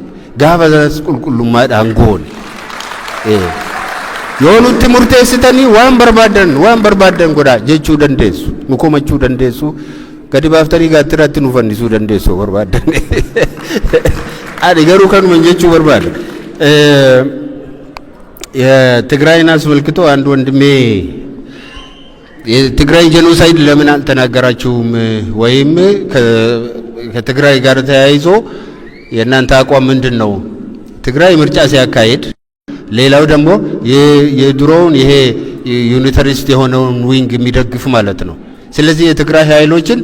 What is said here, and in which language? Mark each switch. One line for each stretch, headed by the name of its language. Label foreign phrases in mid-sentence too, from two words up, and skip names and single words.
Oromo: Gaafa sanas qulqullummaadhaan goone. Yoo nutti murteessitanii waan barbaadan godhaa jechuu dandeessu nu komachuu dandeessu gadi baaftanii gaattiratti nu fannisuu dandeessu barbaadan. Ani garuu kanuma jechuu barbaada.
Amharic: Tigraayin አስመልክቶ አንድ ወንድሜ የትግራይ ጄኖሳይድ ለምን አልተናገራችሁም ወይም ከትግራይ ጋር ተያይዞ የእናንተ አቋም ምንድነው? ትግራይ ምርጫ ሲያካሂድ ሌላው ደግሞ የድሮውን ይሄ ዩኒታሪስት የሆነውን ዊንግ የሚደግፍ ማለት ነው። ስለዚህ የትግራይ ኃይሎችን